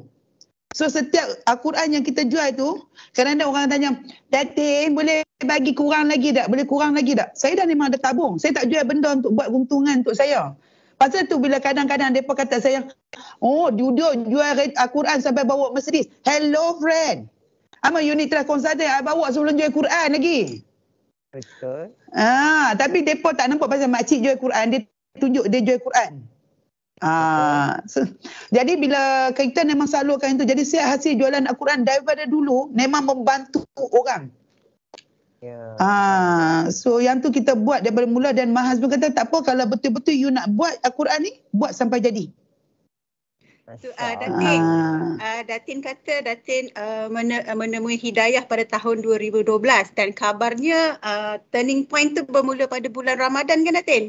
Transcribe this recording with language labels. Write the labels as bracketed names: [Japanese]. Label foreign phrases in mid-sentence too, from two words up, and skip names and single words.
[Malay] So setiap Al-Quran yang kita jual tu, kadang-kadang orang tanya, Datin boleh bagi kurang lagi tak? Boleh kurang lagi tak? Saya dah memang ada tabung. Saya tak jual benda untuk buat keuntungan untuk saya. Pasal tu bila kadang-kadang mereka kata saya, oh duduk jual Al-Quran sampai bawa Mercedes. [English] Hello friend. Ama unit trust consultant, [Malay] I bawa sebelum jual Quran lagi. Betul. Tapi mereka tak nampak pasal makcik jual Quran. Dia tunjuk dia jual Quran. Jadi bila kita memang salurkan itu, jadi hasil jualan Al-Quran daripada dulu memang membantu orang. So yang tu kita buat daripada mula, dan [English] my husband [Malay] kata tak apa, kalau betul-betul you nak buat Al-Quran ni, buat sampai jadi. Datin kata Datin menemui hidayah pada tahun 2012 dan kabarnya [English] turning point [Malay] tu bermula pada bulan Ramadan kan Datin?